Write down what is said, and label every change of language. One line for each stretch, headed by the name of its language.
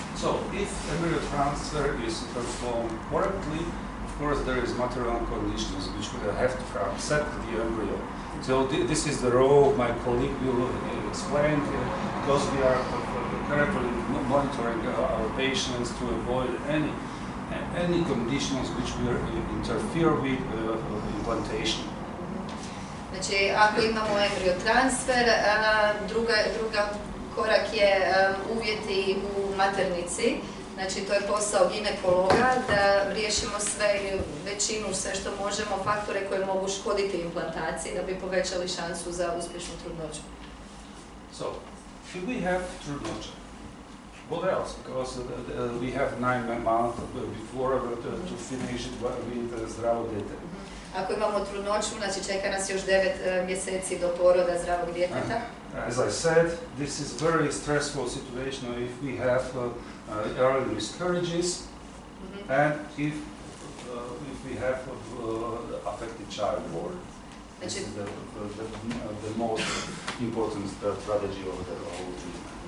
English: So if embryo transfer is performed correctly, of course there is material conditions which have to accept the embryo. So this is the role my colleague will explain, because we are carefully monitoring our patients to avoid any conditions which will interfere with implantation.
Croatian: Znači, ako imamo embryo transfer, druga korak je uvjeti u maternici. Znači, to je posao ginekologa da riješimo sve što možemo, faktore koje mogu škoditi implantaciji da bi povećali šansu za uspješnu trudnoću.
English: So, if we have trudnoća, what else? Because we have 9 months before to finish it with
Croatian: zdravo dete. Ako imamo trudnoću, znači čeka nas još 9 mjeseci do poroda zdravog djeteta.
English: As I said, this is very stressful situation if we have early miscarriages and if we have affected childbirth. This is the most important strategy of the whole treatment.